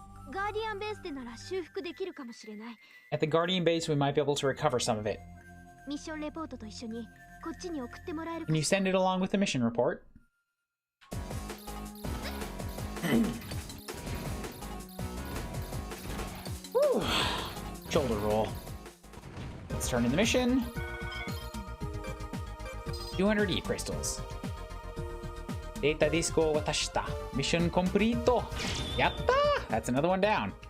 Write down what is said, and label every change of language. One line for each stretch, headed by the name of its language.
Japanese: ガーディアンベースでなら修復できるかもしれない。
English: At the Guardian base, we might be able to recover some of it.
Japanese: ミッションレポートと一緒にこっちに送ってもらえるか
English: Can you
Japanese: しら。
English: send it along with the mission report? Whew. Shoulder roll. Let's turn in the mission. 200E crystals.
Japanese: Data disco watashita.
English: Mission complete. Yatta! That's another one down.